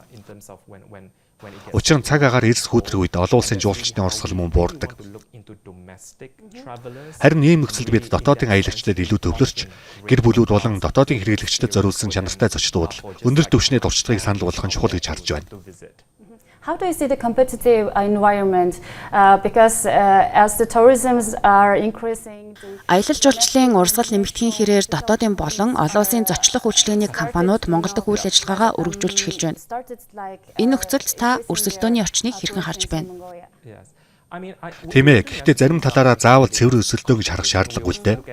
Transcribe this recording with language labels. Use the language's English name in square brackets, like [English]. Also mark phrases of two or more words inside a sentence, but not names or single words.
[Mongolian] Учир нь цаг агаар эрс хүйтрэх үед олон улсын жуулчдын урсгал мөн буурдаг. Харин ийм нөхцөлд бид дотоодын аялагчдад илүү төвлөрч, гэр бүлүүд болон дотоодын хэрэглэгчдэд зориулсан чанартай зочдууд өндөр түвшний туршлагыг санал болгох нь чухал гэж харж байна. [English] How do you see the competitive environment? Because as the tourisms are increasing, [Mongolian] Аялал жуулчлалын урсгал нэмэгдэхийн хэрээр дотоодын болон олон улсын зочлох үйлчилгээний компаниуд Монгол дахь үйл ажиллагаагаа өргөжүүлж эхэлж байна. Энэ нөхцөлд та өрсөлдөөний орчныг хэрхэн харж байна? Тэмээ, гэхдээ зарим талаараа заавал цэвэр өсөлтөө гэж харах шаардлага үлдээ.